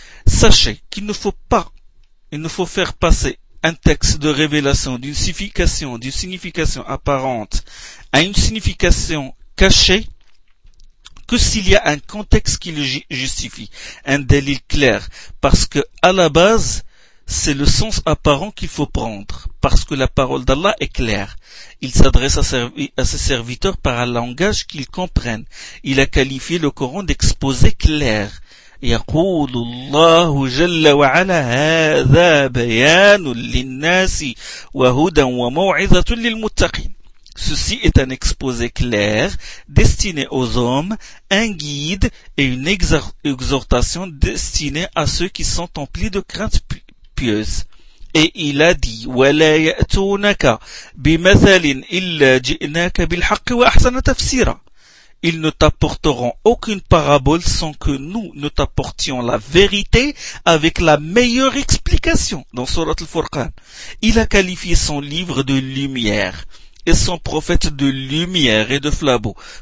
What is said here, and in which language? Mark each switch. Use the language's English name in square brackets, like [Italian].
[French] Sachez qu'il ne faut pas, il ne faut faire passer un texte de révélation d'une signification apparente à une signification cachée que s'il y a un contexte qui le justifie, un délit clair, parce que à la base, c'est le sens apparent qu'il faut prendre, parce que la parole d'Allah est claire. Il s'adresse à ses serviteurs par un langage qu'ils comprennent. Il a qualifié le Coran d'exposé clair. [Arabic] يقول الله جل وعلا هذا بيان للناس وهدى وموعظة للمتقين. [French] Ceci est un exposé clair, destiné aux hommes, un guide et une exhortation destinée à ceux qui sont emplis de crainte pieuse. Et il a dit, [Arabic] وَلَا يَأْتُونَكَ بِمَثَلٍ إِلَّا جِئْنَاكَ بِالْحَقِّ وَأَحْسَنَ تَفْسِيرًا. [French] Ils ne t'apporteront aucune parabole sans que nous ne t'apportions la vérité avec la meilleure explication. Dans Surat al-Furqan, il a qualifié son livre de lumière et son prophète de lumière et de flambeau.